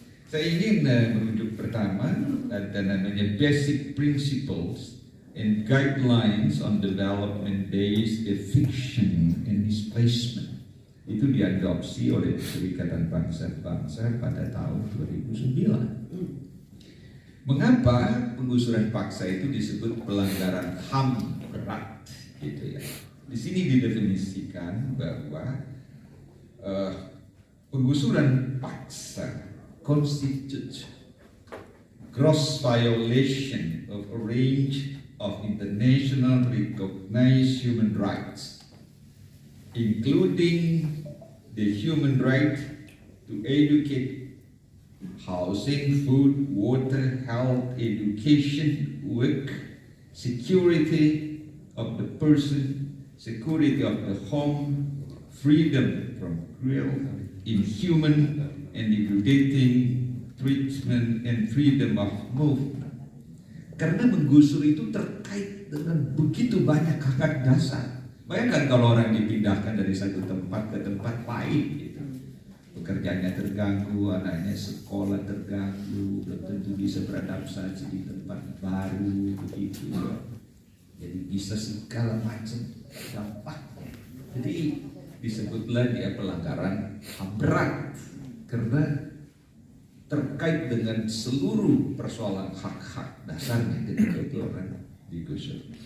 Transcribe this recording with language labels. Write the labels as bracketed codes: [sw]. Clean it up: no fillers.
[id] Saya ingin merujuk pertama ada namanya Basic Principles and Guidelines on Development-Based Eviction and Displacement. Itu diadopsi oleh Perserikatan Bangsa-Bangsa pada tahun 2009. Mengapa penggusuran paksa itu disebut pelanggaran HAM berat, gitu ya? Di sini didefinisikan bahwa penggusuran paksa [en] constitutes gross violation of a range of international recognized human rights, including the human right to educate, housing, food, water, health, education, work, security of the person, security of the home, freedom from cruel, inhuman, and degrading treatment, and freedom of movement. [id] Karena menggusur itu terkait dengan begitu banyak hak dasar. Bayangkan kalau orang dipindahkan dari satu tempat ke tempat lain, gitu. Pekerjaannya terganggu, anaknya sekolah terganggu, belum tentu bisa beradaptasi di tempat baru, begitu. Jadi bisa segala macam dampaknya. Jadi disebutlah dia pelanggaran HAM berat karena terkait dengan seluruh persoalan hak-hak dasarnya ketika itu orang digusur.